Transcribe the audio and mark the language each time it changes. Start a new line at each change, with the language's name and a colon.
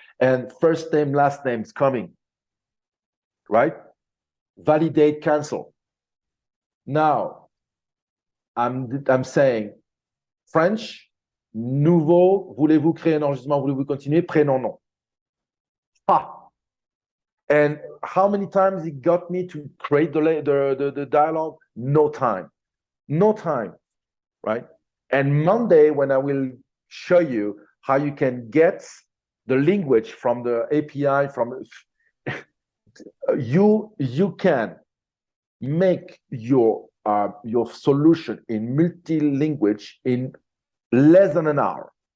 English: And first name, last name is coming, right? Validate, cancel. Now, I'm saying French,
French: nouveau, voulez-vous créer un enregistrement, voulez-vous continuer, prénom, nom.
English: Ah. And how many times it got me to create the dialogue? No time, right? And Monday, when I will show you how you can get the language from the API, you can make your solution in multi-language in less than an hour.